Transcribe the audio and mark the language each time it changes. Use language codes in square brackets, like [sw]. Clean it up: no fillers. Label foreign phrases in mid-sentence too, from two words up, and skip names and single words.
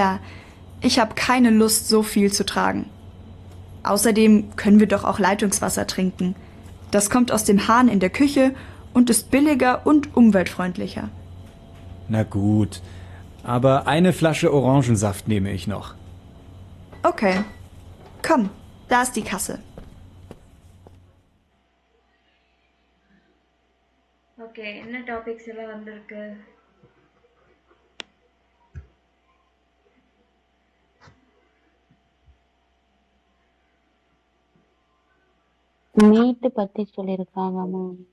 [de] Ich habe keine Lust, so viel zu tragen. Außerdem können wir doch auch Leitungswasser trinken. Das kommt aus dem Hahn in der Küche und ist billiger und umweltfreundlicher. Na gut, aber eine Flasche Orangensaft nehme ich noch. Okay. Komm, da ist die Kasse. [ta] Okay, என்ன டாபிக்ஸ் எல்லாம் வந்திருக்கு? மீட் பத்தி சொல்லிருக்காங்க மேம்.